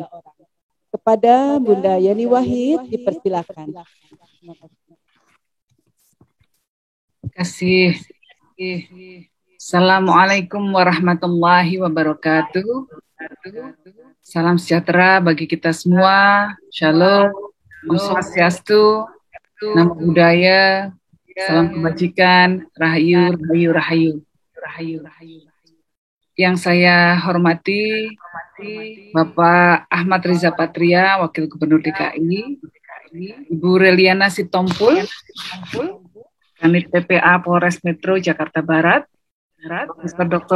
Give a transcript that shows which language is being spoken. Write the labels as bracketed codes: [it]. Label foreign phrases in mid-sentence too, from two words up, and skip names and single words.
[id] Kepada Bunda Yani Wahid dipersilakan. Terima kasih. [ar] السلام عليكم ورحمة الله وبركاته. [id] Salam sejahtera bagi kita semua. Shalom, [ban] Om Swastiastu, [pi] Namo Buddhaya, [id] salam kebajikan, Rahayu, Rahayu, Rahayu, Rahayu, Rahayu. Yang saya hormati Bapak Ahmad Riza Patria, Wakil Gubernur DKI, Ibu Reliana Sitompul, Kanit TPA Polres Metro Jakarta Barat, Mr. Dr.